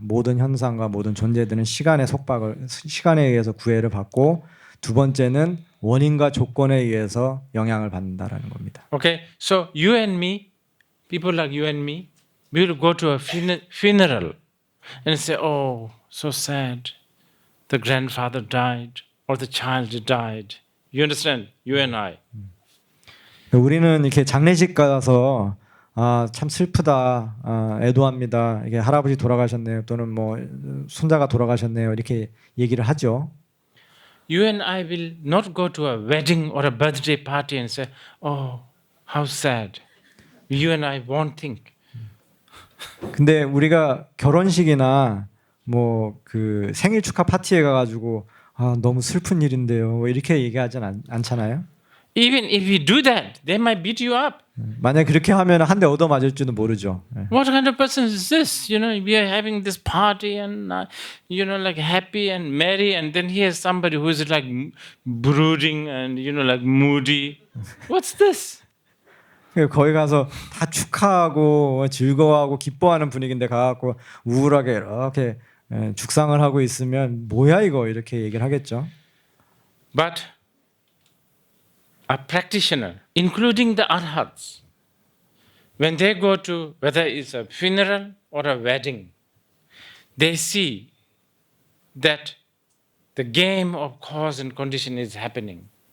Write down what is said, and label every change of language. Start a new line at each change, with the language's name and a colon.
Korean: 모든 현상과 모든 존재들은 시간의 속박을, 시간에 의해서 구애를 받고, 두 번째는 원인과 조건에 의해서 영향을 받는다라는 겁니다.
English: Okay, so you and me, people like you and me, we will go to a funeral and say, "Oh, so sad. The grandfather died, or the child died." You understand? You and I.
Korean: 우리는 이렇게 장례식 가서 참 슬프다, 애도합니다. 이게 할아버지 돌아가셨네요, 또는 뭐 손자가 돌아가셨네요, 이렇게 얘기를 하죠.
English: You and I will not go to a wedding or a birthday party and say, "Oh, how sad." You and I won't think.
Korean: 근데 우리가 결혼식이나 뭐 그 생일 축하 파티에 가가지고 너무 슬픈 일인데요, 뭐 이렇게 얘기하진 않잖아요.
English: Even if we do that, they might beat you up.
Korean: 만약 그렇게 하면 한 대 얻어 맞을지도 모르죠.
English: What kind of person is this? You know, we are having this party and you know, like happy and merry, and then here's somebody who is like brooding and you know, like moody. What's this?
Korean: 거기 가서 다 축하하고 즐거워하고 기뻐하는 분위기인데 가갖고 우울하게 이렇게 죽상을 하고 있으면 뭐야 이거, 이렇게 얘기를 하겠죠.
English: But a practitioner, including the arhats, when they go to whether it's a funeral or a wedding, they see that the game of cause and condition is happening.